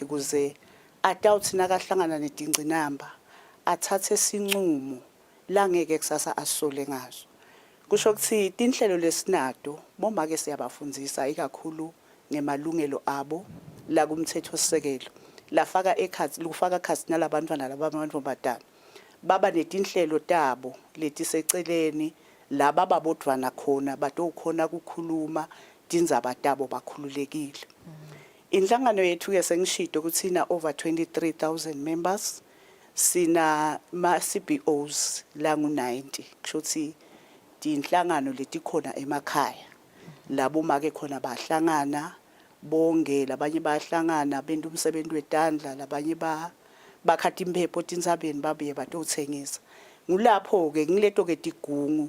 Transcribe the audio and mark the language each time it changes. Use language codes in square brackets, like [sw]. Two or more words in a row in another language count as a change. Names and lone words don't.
[ss] kuze atawuthi nakahlangana netingcinamba athathe sincumo langeke kusasa asole ngazo kusho ukuthi tinhlelo lesinato bomake siyabafundzisa ikakhulu ngemalungelo abo la kumthetho sisekelo lafaka ekhathi lufaka khathi nalabantwana labamantfombatana baba netinhlelo tabo letiseceleni laba babodwana khona batokhona kukhuluma tindzaba tabo bakhululekile. Inhlangano yethu ke sengishito ukuthi ina over 23,000 members sina ma CBOs langu 90 kusho ukuthi tinhlangano letikhona emakhaya labo make khona bahlangana bonke labanye bahlangana benda umsebenzi wetandla labanye bakhathi impepho tindzabeni babuye batothengisa ngulapho ke ngileto ke tigungu